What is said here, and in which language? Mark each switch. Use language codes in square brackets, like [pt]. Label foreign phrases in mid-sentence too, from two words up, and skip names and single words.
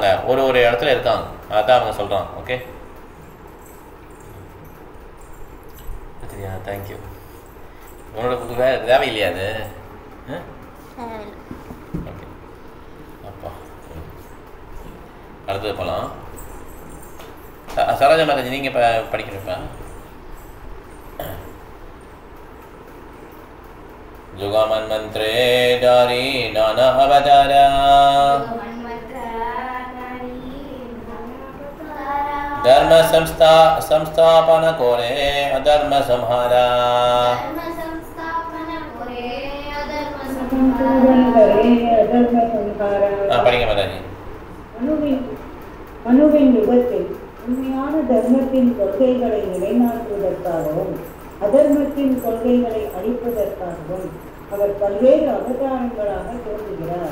[ta] ஒரு இடத்துல இருக்காங்க. அதான் அவங்க சொல்கிறாங்க. ஓகே, சரியா? தேங்க்யூ. உன்னோட தேவையில்லையா அது? ஓகே, அப்பா அடுத்தது போகலாம். சரோஜா மாதாஜி, நீங்கள் இப்போ படிக்கிறப்ப [bn] জুগামন মন্ত্রে ডারী নানা অবতারা ধর্ম সংস্থাপন কোরে অধর্ম সংহারা. [ta] படிங்க மாதாஜி. மனுவின் யுகத்தில் உண்மையான தர்மத்தின் கொள்கைகளை நிலைநாட்டுவதற்காகவும் அதர்மத்தின் கொள்கைகளை அழிப்பதற்காகவும் அவர் பல்வேறு அவதாரங்களாக தோன்றுகிறார்.